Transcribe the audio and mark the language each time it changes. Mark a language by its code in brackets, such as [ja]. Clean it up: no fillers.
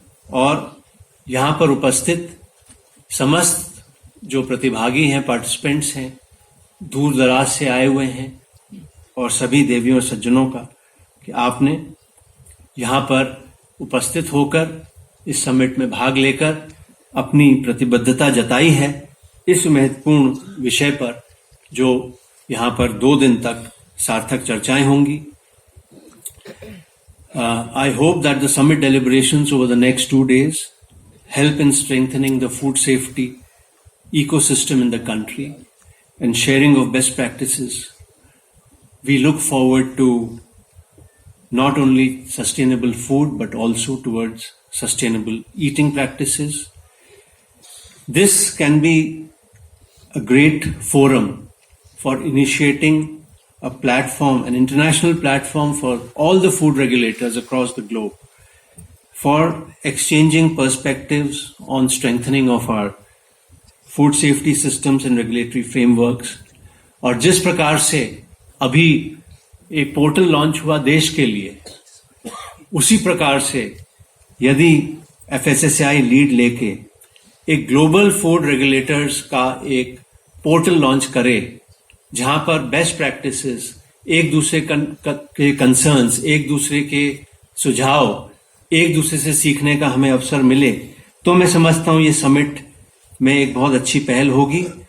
[hi] और यहाँ पर उपस्थित समस्त जो प्रतिभागी हैं, पार्टिसिपेंट्स हैं, दूर दराज से आए हुए हैं, और सभी देवियों और सज्जनों का कि आपने यहाँ पर उपस्थित होकर इस समिट में भाग लेकर अपनी प्रतिबद्धता जताई है इस महत्वपूर्ण विषय पर, जो यहाँ पर 2 दिन तक सार्थक चर्चाएं होंगी। [en] I hope that the summit deliberations over the next 2 days help in strengthening the food safety ecosystem in the country and sharing of best practices. We look forward to not only sustainable food but also towards sustainable eating practices. This can be a great forum for initiating a platform, an international platform for all the food regulators across the globe for exchanging perspectives on strengthening of our food safety systems and regulatory frameworks. [hi] और जिस प्रकार से अभी एक portal launch हुआ देश के लिए, उसी प्रकार से यदि FSSAI लीड लेके एक ग्लोबल फूड रेगुलेटर्स का एक पोर्टल लॉन्च करे, जहां पर बेस्ट प्रैक्टिसेस, एक दूसरे के कंसर्न्स, एक दूसरे के सुझाव, एक दूसरे से सीखने का हमें अवसर मिले, तो मैं समझता हूं ये समिट में एक बहुत अच्छी पहल होगी।